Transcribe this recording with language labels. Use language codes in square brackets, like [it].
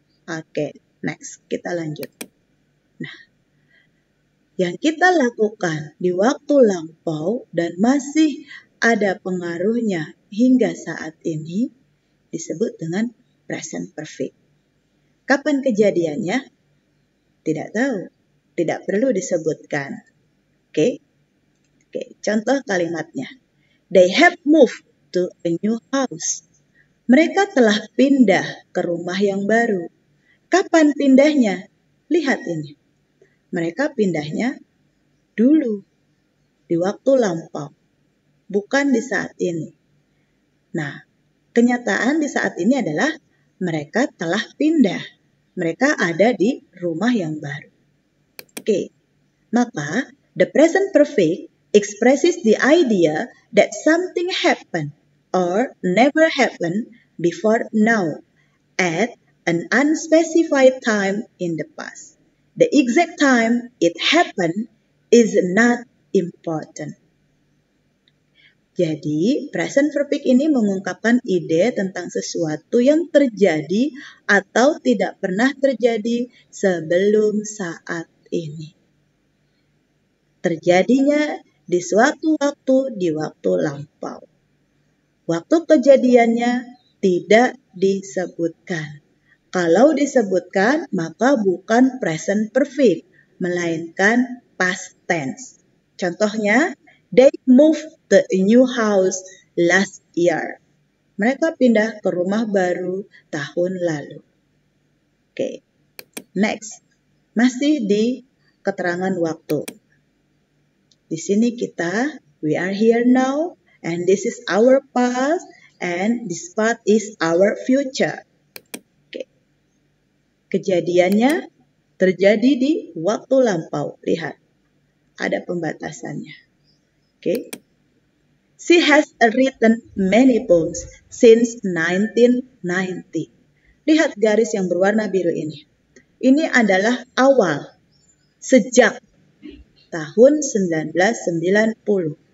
[id] Oke, next. Kita lanjut. Nah, yang kita lakukan di waktu lampau dan masih ada pengaruhnya hingga saat ini disebut dengan present perfect. Kapan kejadiannya? Tidak tahu. Tidak perlu disebutkan. Oke, contoh kalimatnya. [en] They have moved to a new house. [id] Mereka telah pindah ke rumah yang baru. Kapan pindahnya? Lihat ini. Mereka pindahnya dulu, di waktu lampau, bukan di saat ini. Nah, kenyataan di saat ini adalah mereka telah pindah. Mereka ada di rumah yang baru. Oke, maka [en] the present perfect expresses the idea that something happened or never happened before now at an unspecified time in the past. The exact time it happened is not important. [id] Jadi, present perfect ini mengungkapkan ide tentang sesuatu yang terjadi atau tidak pernah terjadi sebelum saat ini. Terjadinya di suatu waktu di waktu lampau. Waktu kejadiannya tidak disebutkan. Kalau disebutkan, maka bukan present perfect, melainkan past tense. Contohnya, [en] they moved to a new house last year. [id] Mereka pindah ke rumah baru tahun lalu. Oke, next. Masih di keterangan waktu. Di sini kita, [en] we are here now, and this is our past, and this part is our future. [id] Oke. Kejadiannya terjadi di waktu lampau. Lihat, ada pembatasannya. Oke. [en] She has written many poems since 1990. [id] Lihat garis yang berwarna biru ini. Ini adalah awal, sejak tahun 1990.